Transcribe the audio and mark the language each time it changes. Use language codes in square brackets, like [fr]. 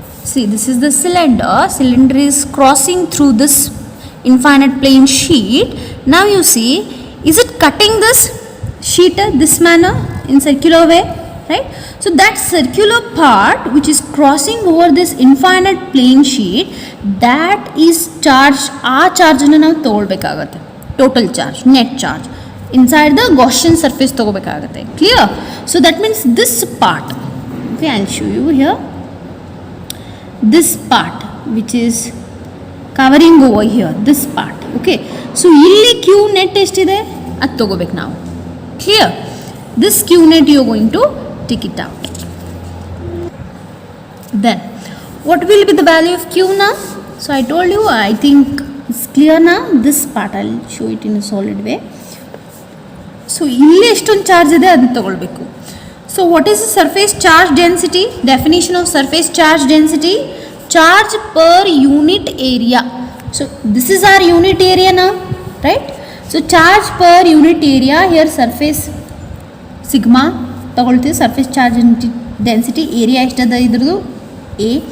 [en] See, this is the cylinder is crossing through this infinite plane sheet. Now you see, is it cutting this sheet this manner in circular way, right? So that circular part which is crossing over this infinite plane sheet, that is charged. [kn] ಆ ಚಾರ್ಜನ್ನು ನಾವು ತೊಗೊಳ್ಬೇಕಾಗತ್ತೆ. [en] total charge, net charge inside the Gaussian surface [kn] ತೊಗೋಬೇಕಾಗತ್ತೆ. [en] Clear? So that means this part, okay, I'll show you here. This part which is covering over here, this part, okay. [kn] So ಇಲ್ಲಿ Q net ಎಷ್ಟಿದೆ ಅದು ತೊಗೋಬೇಕು ನಾವು. [en] Clear? This Q net you are going to take it out. Then what will be the value of Q now? So I told you, I think it's clear now. This part I'll show it in a solid way. [kn] So ಇಲ್ಲಿ ಎಷ್ಟೊಂದು charge ಇದೆ ಅದನ್ನ ತಗೊಳ್ಬೇಕು. [en] So what is the surface charge density? Definition of surface charge density: charge per unit area. So this is our unit area now, right? So charge per unit area, here surface sigma [kn] ತಗೊಳ್ತೀವಿ. [en] surface charge density, area [kn] ಎಷ್ಟದ ಇದ್ರದ್ದು [en] A.